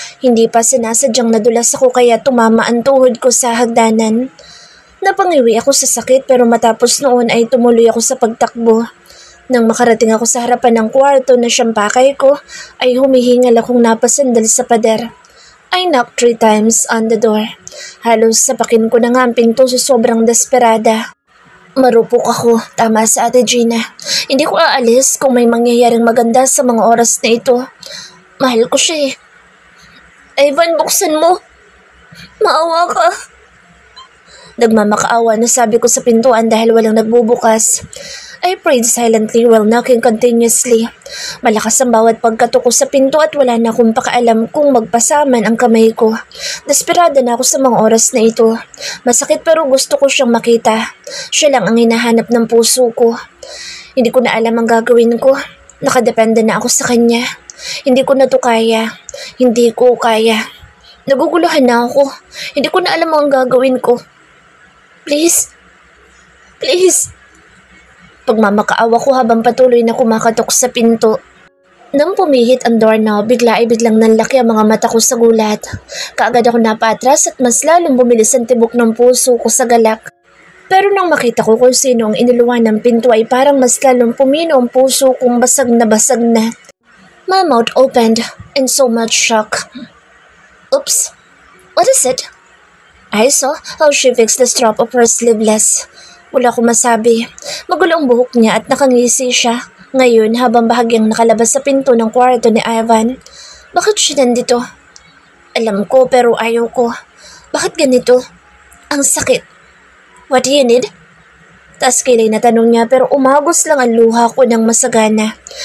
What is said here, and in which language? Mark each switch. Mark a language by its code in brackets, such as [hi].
[tl] Hindi pa sinasadyang nadulas ako kaya tumama ang tuhod ko sa hagdanan. Napangiwi ako sa sakit pero matapos noon ay tumuloy ako sa pagtakbo. Nang makarating ako sa harapan ng kwarto na siyang pakay ko, ay humihingal akong napasandal sa pader. [en] I knocked 3 times on the door. [tl] Halos sapakin ko na nga ang pinto sa sobrang desperada. Marupok ako, tama sa Ate Gina. Hindi ko aalis kung may mangyayaring maganda sa mga oras na ito. Mahal ko siya eh. Ivan, buksan mo. Maawa ka. Nagmamakaawa na sabi ko sa pintuan dahil walang nagbubukas. [en] I prayed silently while knocking continuously. [tl] Malakas ang bawat pagkatok ko sa pinto at wala na akong pakaalam kung magpasaman ang kamay ko. Desperada na ako sa mga oras na ito. Masakit pero gusto ko siyang makita. Siya lang ang hinahanap ng puso ko. Hindi ko na alam ang gagawin ko. Nakadepende na ako sa kanya. Hindi ko na to kaya. Hindi ko kaya. Naguguluhan na ako. Hindi ko na alam ang gagawin ko. [en] Please. Please. [tl] Pagmamakaawa ko habang patuloy na kumakatok sa pinto. Nang pumihit ang doorknob, bigla ay biglang nanlaki ang mga mata ko sa gulat. Kaagad ako napatras at mas lalong bumilis ang tibok ng puso ko sa galak. Pero nang makita ko kung sino ang iniluwan ng pinto ay parang mas lalong pumino ang puso kong basag na basag na. [en] My mouth opened in so much shock. Oops, what is it? I saw how she fixed the strap of her sleeveless. [tl] Wala akong masabi. Magulo ang buhok niya at nakangisi siya. Ngayon habang bahagyang nakalabas sa pinto ng kwarto ni Ivan. Bakit siya nandito? Alam ko pero ayaw ko. Bakit ganito? Ang sakit. [en] What do you need? [tl] Taas kilay na tanong niya pero umagos lang ang luha ko ng masagana.